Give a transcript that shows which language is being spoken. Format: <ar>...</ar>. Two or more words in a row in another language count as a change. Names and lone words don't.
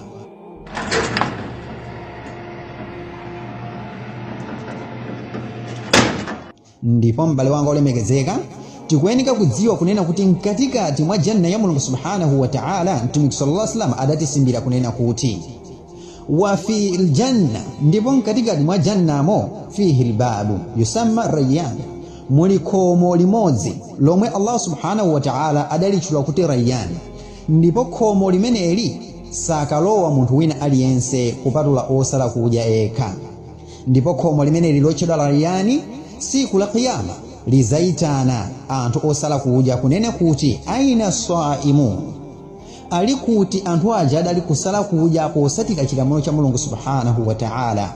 <ny>Ndipo mbale wanga olemekezeka, tikuyenika kudziwa kunena kuti mkatikati mwa janna ya Mulungu subhanahu</ny> <ar>وتعالى</ar> <ny>mtumiki</ny> <ar>صلى الله عليه وسلم</ar> <ny>adatisimbira kunena kuti</ny> <ar>وفي الجنة,</ar> <ny>ndipo mkatikati mwa jannamo</ny> <ar>فيه الباب يسمى الريان,</ar> <ny>muli khomo limodzi lomwe</ny> <ar>الله سبحانه وتعالى</ar> <ny>adalitchula kuti rayyan, ndipo khomo limeneli sakalowa munthu wina aliyense kupatula osala kudya eka. Ndipo khomo limeneli lotchedwa rayyan siku la Qiyama lizaitana anthu osala kudya kunena kuti</ny> <ar>أين الصائمون,</ar> <ny>ali kuti anthu aja adali kusala kudya posatika chilamulo cha Mulungu</ny> <ar>سبحانه وتعالى.</ar>